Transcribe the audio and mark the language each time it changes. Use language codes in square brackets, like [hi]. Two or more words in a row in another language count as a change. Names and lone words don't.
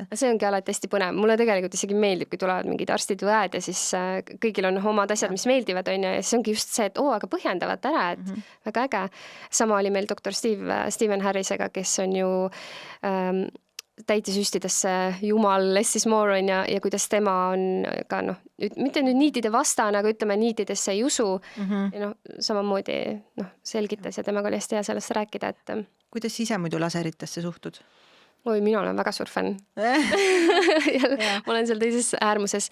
[et] see ongi alati hästi põnev. Mulle tegelikult isegi meeldib, kui tulevad mingid arstid või õed ja siis kõigil on omad asjad, mis meeldivad, ja siis ongi just see, et aga põhjendavad ära, et väga äge. Sama oli meil doktor Stephen Harrisega, kes on ju täitesüstidesse jumal [en] less is more [et] ja kuidas tema on ka mitte nüüd niitide vastane, aga ütleme, niitidesse ei usu ja samamoodi selgitas ja temaga oli hästi hea sellest rääkida, et kuidas ise muidu laseritesse suhtud? Oi, mina olen väga suur fänn. Ma olen seal teises äärmuses.